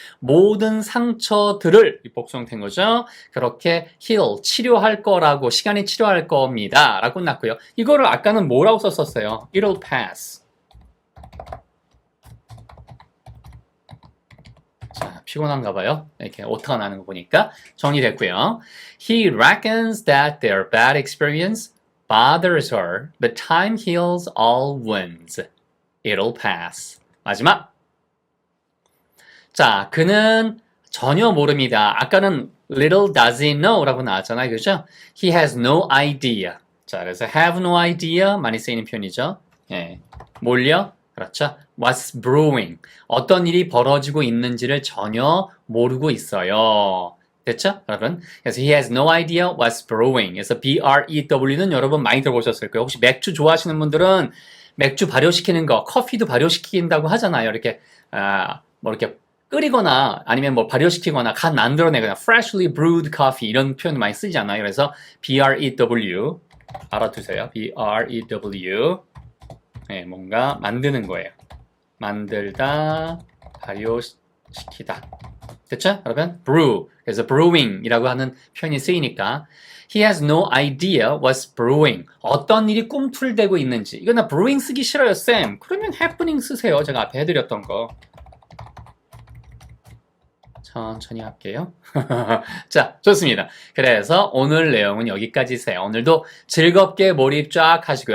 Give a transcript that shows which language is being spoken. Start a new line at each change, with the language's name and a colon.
Korean: 모든 상처들을 복수형된 거죠. 그렇게 heal, 치료할 거라고 시간이 치료할 겁니다. 라고 났고요. 이거를 아까는 뭐라고 썼었어요?
English: It'll pass.
Korean: 자, 피곤한가 봐요. 이렇게 오타가 나는 거 보니까 정리됐고요.
English: He reckons that their bad experience bothers her, but time heals all wounds. It'll pass.
Korean: 마지막. 자, 그는 전혀 모릅니다. 아까는
English: little does he know
Korean: 라고 나왔잖아요. 그죠?
English: He has no idea.
Korean: 자, 그래서
English: have no idea
Korean: 많이 쓰이는 표현이죠. 예. 뭘요? 그렇죠.
English: What's brewing?
Korean: 어떤 일이 벌어지고 있는지를 전혀 모르고 있어요. 됐죠? 여러분? 그래서
English: he has no idea what's brewing.
Korean: 그래서 B-R-E-W는 여러분 많이 들어보셨을 거예요. 혹시 맥주 좋아하시는 분들은 맥주 발효시키는 거, 커피도 발효시킨다고 하잖아요. 이렇게, 뭐 이렇게 끓이거나 아니면 뭐 발효시키거나 간 만들어내거나
English: freshly brewed coffee
Korean: 이런 표현 많이 쓰잖아요. 그래서 B-R-E-W 알아두세요. B-R-E-W 네, 뭔가 만드는 거예요. 만들다, 발효시키다. 됐죠? 여러분? brew. 그래서 brewing이라고 하는 표현이 쓰이니까
English: He has no idea what's brewing.
Korean: 어떤 일이 꿈틀대고 있는지. 이거 나 brewing 쓰기 싫어요, 쌤. 그러면 happening 쓰세요. 제가 앞에 해드렸던 거. 천천히 할게요. 자, 좋습니다. 그래서 오늘 내용은 여기까지세요. 오늘도 즐겁게 몰입 쫙 하시고요.